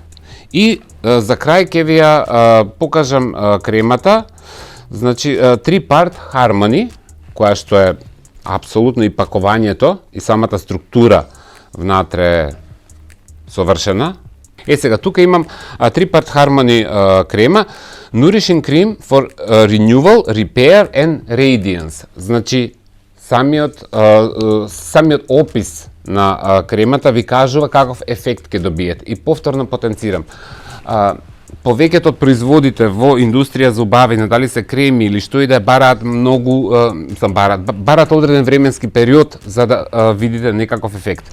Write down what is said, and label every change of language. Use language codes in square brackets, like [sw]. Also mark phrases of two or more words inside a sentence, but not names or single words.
[mk] И за крај ќе ви ја покажам кремата. Значи, 3-part Harmony, која што е апсолутно и пакувањето и самата структура внатре е совршена. Сега, тука имам 3-part Harmony крема, Nourishing Cream for Renewal, Repair and Radiance. Значи, самиот опис на кремата ви кажува каков ефект ќе добиете. И повторно потенцирам. Повеќето од производите во индустрија за убавина, дали се креми или што и да бараат бараат одреден временски период за да видите некаков ефект.